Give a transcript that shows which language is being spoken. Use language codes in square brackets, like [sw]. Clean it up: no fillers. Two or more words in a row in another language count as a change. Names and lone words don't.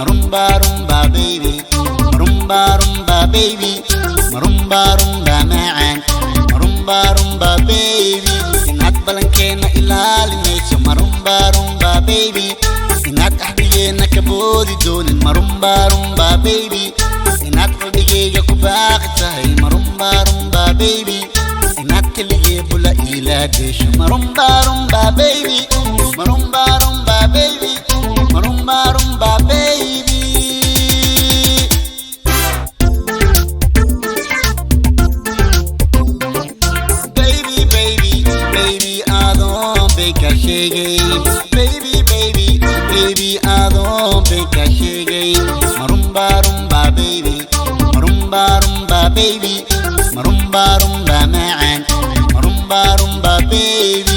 [en] Rumba Rumba Baby, Rumba Rumba Baby, Rumba Rumba Ma'an, Rumba Rumba Baby. [so] Inaad balankeena ilaalinayso [en] Rumba Rumba Baby, [so] inaad axdigeena ka boodi doonin [en] Rumba Rumba Baby, [so] inaad qalbigeyga ku baaqi tahay [en] Rumba Rumba Baby, [so] inaad keligee bula ilaadesho [en] Rumba Rumba Baby, Rumba Rumba Baby, Rumba Rumba Baby. Baby, baby, baby, I don't think I should game. Baby, baby, baby, I don't think I should game. Rumba Rumba Baby, Rumba Rumba Baby, Rumba Rumba Ma'an, Rumba Rumba Baby.